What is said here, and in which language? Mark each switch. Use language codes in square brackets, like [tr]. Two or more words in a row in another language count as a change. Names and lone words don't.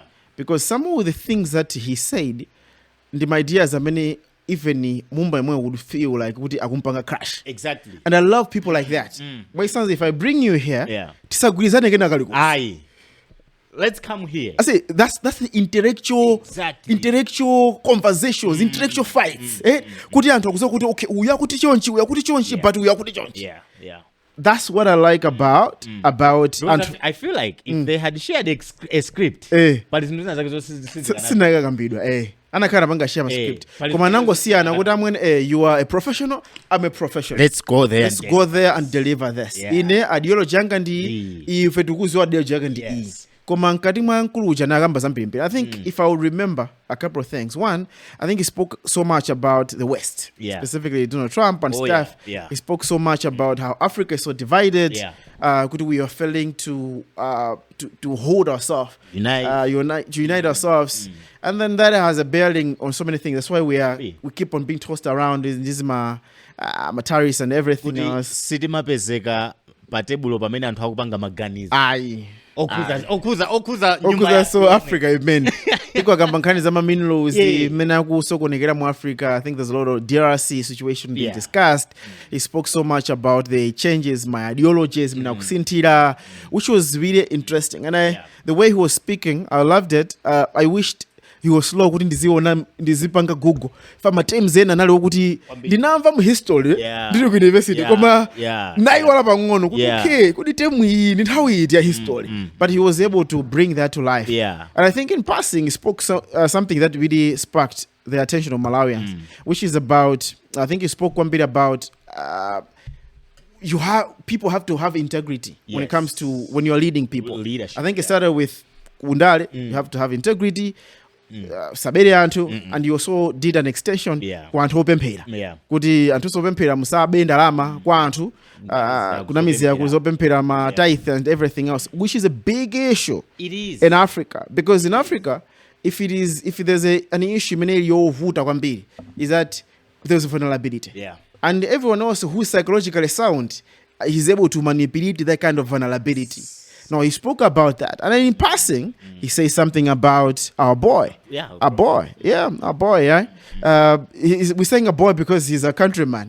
[en] Because some of the things that he said, the ideas are many, even Mbumba would feel like akumpanga crash. Exactly. And I love people like that. Mbuyiseni, if I bring you here, let's come here. I say that's the intellectual conversations, intellectual fights. [ny] Kuti anthu akuza kuti okay, uya kuti chonchi, but uya kuti chonchi. [en] That's what I like about I feel like if they had shared a script, but it's not [ny] anakhala pangashare ma script. Koma nango siyana kuti amwene [en] you are a professional, I'm a professional. Let's go there and deliver this. [ny] Ine ideology yanga ndi ife tikuziwa ideology yanga ndi Koma nkati mwa nkuluja na gamba zambiri. [en] I think if I would remember a couple of things. One, I think he spoke so much about the West, specifically Donald Trump and stuff. He spoke so much about how Africa is so divided. We are failing to hold ourselves, unite ourselves, and then that has a bearing on so many things. That's why we keep on being tossed around in this I'm a terrorist and everything [ny] kuti [en] else. [ny] sitimapezeka pa tebulo pamene anthu akupanga maganizo Aye. okhuza So Africa imene ikwakamba nkhani za minerals imene akusokonekera mu Africa. [en] I think there's a lot of DRC situation being discussed. He spoke so much about the changes, my ideologies, kusinthira, which was really interesting. And the way he was speaking, I loved it. I wished he was slow [ny] kuti ndizipanga Gugu fama times ena nali kuti ndinamva mu history ndiri ku university koma naiwala pang'ono kuti okay kuti temu iyi ndi nthawi iti ya history, [en] but he was able to bring that to life. And I think in passing he spoke something that really sparked the attention of Malawians, which is about, I think he spoke one bit about people have to have integrity when it comes to when you're leading people. Leadership, I think it started with Undale, you have to have integrity. [ny] Sabere antu, [en] and you also did an extension [ny] kwa anthu opemphera kuti anthu opemphera musabe ndalama kwa anthu kunamizira kuzopemphera ma tithe [en] and everything else, which is a big issue in Africa, because in Africa if there's an issue [ny] imene yovuta kwambiri [en] is that there's vulnerability, and everyone else who's psychologically sound is able to manipulate that kind of vulnerability. No, he spoke about that. And then in passing, he says something about our boy. Our boy. We're saying a boy because he's a countryman.